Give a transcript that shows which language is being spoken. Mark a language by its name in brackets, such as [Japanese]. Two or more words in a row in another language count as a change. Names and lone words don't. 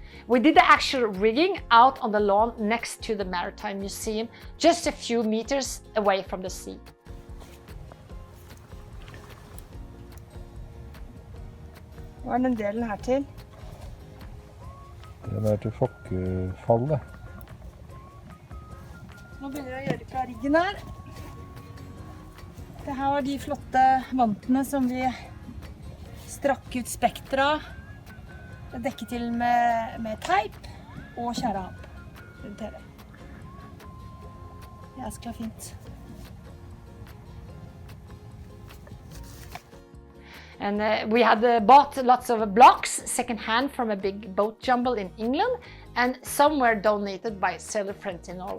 [English] We did the actual rigging out on the lawn next to the Maritime Museum, just a few meters away from the sea. [Norwegian] Hva den delen her til? Den til fokkefallet. Nå begynner jeg å gjøre klar riggen her. Det her var de flotte vantene som vi strakk ut spektra. Det dekket til med teip og kjærehamp rundt hele. Det er så fint. [English] And we had bought lots of blocks second-hand from a big boat jumble in England, and some were donated by sailor friends in Norway.